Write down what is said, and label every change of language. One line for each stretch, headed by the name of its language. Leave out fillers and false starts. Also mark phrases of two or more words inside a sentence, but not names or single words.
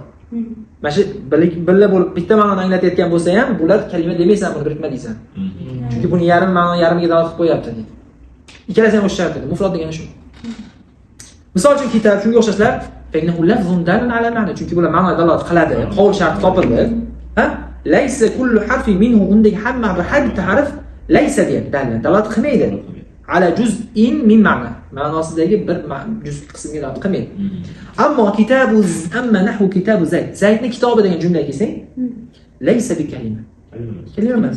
Uzbek: Mana shu billa bo'lib bitta ma'noni anglatayotgan bo'lsa ham, bular kalima demaysan, buni birikma deysan. Chunki buni yarim ma'no yarimiga dalolat qilib qo'yapti deydi. Ikkalasi ham o'sha shartda. Mufrod degani shu. Misol uchun kitob shunga o'xshashlar,
Arabic: فإنه لفظ دال على معنى,
Uzbek: chunki bular ma'noga dalolat qiladi. Qo'l sharti topildi. Ha?
Arabic: ليس كل حرف منه
Uzbek: undagi hamma bir har bitta harf laysa deyapti. Dalolat qilmaydi.
Arabic: على جزء من معنى.
Uzbek: Ma'nosidagi bir juz qismga dalolat qilmaydi.
Arabic: أما نحو كتاب زيد.
Uzbek: Zaydning kitobi degan jumlaga kelsang,
Arabic: ليس بكلمة.
Uzbek: Kalima emas.